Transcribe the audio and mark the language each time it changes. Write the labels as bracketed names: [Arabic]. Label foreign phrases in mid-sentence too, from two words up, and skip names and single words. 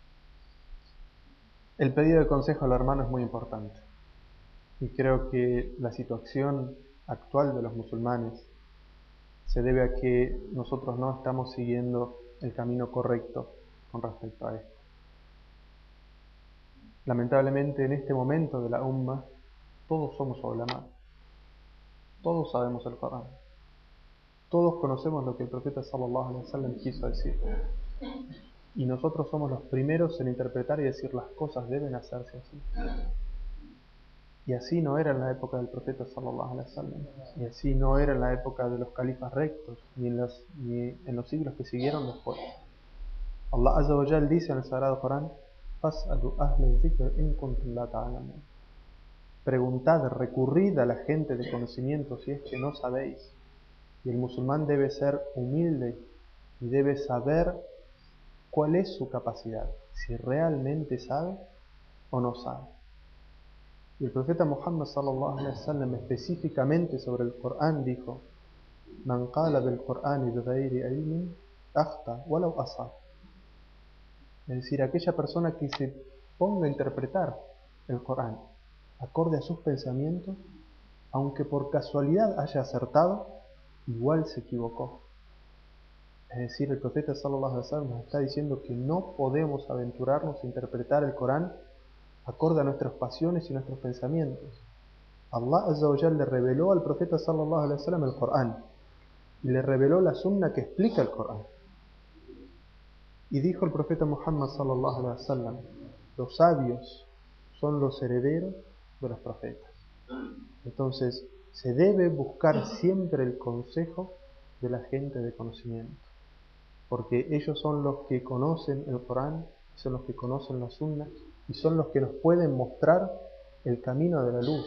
[Spanish] El pedido de consejo al hermano es muy importante, y creo que la situación actual de los musulmanes se debe a que nosotros no estamos siguiendo el camino correcto con respecto a esto. Lamentablemente, en este momento de la umma, todos somos ulama, todos sabemos el Corán, todos conocemos lo que el profeta [Arabic] صلى الله عليه وسلم [Spanish] quiso decir, y nosotros somos los primeros en interpretar y decir las cosas deben hacerse así. Y así no era en la época del profeta [Arabic] صلى الله عليه وسلم, [Spanish] y así no era en la época de los califas rectos, ni en los siglos que siguieron después. Allah [Arabic] عز وجل [Spanish] dice en el Sagrado Corán: [Arabic] "فاسألوا أهل الذكر إن كنتم لا تعلمون". [Spanish] Preguntad, recurrid a la gente de conocimiento si es que no sabéis. Y el musulmán debe ser humilde y debe saber cuál es su capacidad, si realmente sabe o no sabe. Y el profeta Muhammad [Arabic] صلى الله عليه وسلم, [Spanish] específicamente sobre el Corán, dijo: [Arabic] "من قال بالقرآن بغير علم أخطأ ولو أصاب". [Spanish] Es decir, aquella persona que se ponga a interpretar el Corán acorde a sus pensamientos, aunque por casualidad haya acertado, igual se equivocó. Es decir, el profeta [Arabic] صلى الله عليه وسلم [Spanish] nos está diciendo que no podemos aventurarnos a interpretar el Corán acorde a nuestras pasiones y nuestros pensamientos. Allah [Arabic] عز وجل [Spanish] le reveló al profeta [Arabic] صلى الله عليه وسلم [Spanish] el Corán y le reveló la sunna que explica el Corán. Y dijo el profeta Muhammad [Arabic] صلى الله عليه وسلم: [Spanish] los sabios son los herederos de los profetas. Entonces, se debe buscar siempre el consejo de la gente de conocimiento, porque ellos son los que conocen el Corán, son los que conocen la sunna y son los que nos pueden mostrar el camino de la luz.